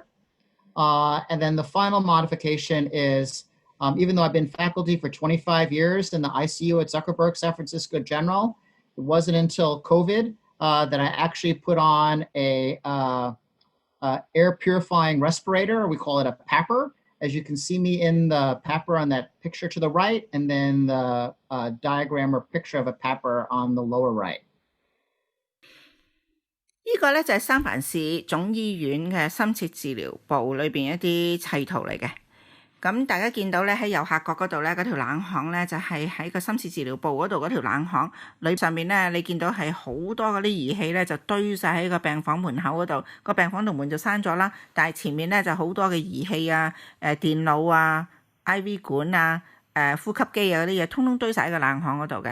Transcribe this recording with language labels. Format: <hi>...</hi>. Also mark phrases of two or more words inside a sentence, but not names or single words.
<en>And then the final modification is, even though I've been faculty for 25 years in the ICU at Zuckerberg San Francisco General, it wasn't until COVID that I actually put on a air purifying respirator. We call it a PAPR. as you can see me in the papper on that picture to the right, and then the diagram or picture of a papper on the lower right.</en> <yue>呢個咧就係三藩市總醫院嘅深切治療部裏邊一啲砌圖嚟嘅。咁大家見到咧喺右下角嗰度咧嗰條冷巷咧就係喺個深切治療部嗰度嗰條冷巷裏上面咧，你見到係好多嗰啲儀器咧就堆晒喺個病房門口嗰度，個病房度門就閂咗啦，但係前面咧就好多嘅儀器啊、電腦啊、IV 管啊、呼吸機啊嗰啲嘢，通通堆晒喺個冷巷嗰度嘅。</yue>